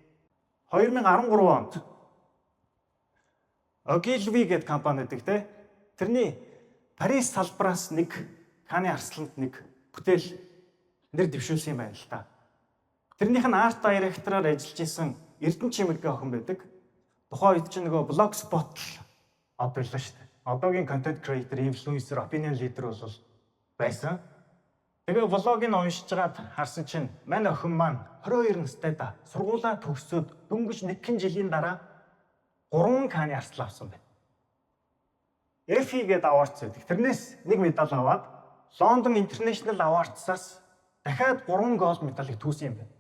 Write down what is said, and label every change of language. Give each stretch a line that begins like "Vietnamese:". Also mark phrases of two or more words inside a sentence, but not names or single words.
Mongolian: 2013 онд Ogilvy гэдэг компани гэдэг те тэрний Парис салбараас нэг Cannes Арсланд нэг бүтээл нэр дэвшүүлсэн юм байна л та. Тэрнийх нь арт директороор ажиллаж исэн Эрдэнэ Чимэг охин байдаг. Тухайн үед чинь нөгөө Blogspot одоо байлаа шүү дээ. Одоогийн
English: content creator, influencer, opinion leader
Mongolian: бол байсан. Тэгээ влогийг уншиж байгаад харсан чинь манай охин маань 22 настай да. Сургуулаа төгсөөд дөнгөж нэгэн жилийн дараа 3 Cannes Арслан авсан байна. Effie гэдэг awards байдаг. Тэрнээс нэг медаль аваад London International Awards-аас дахиад 3 голд медалийг түүсэн юм байна.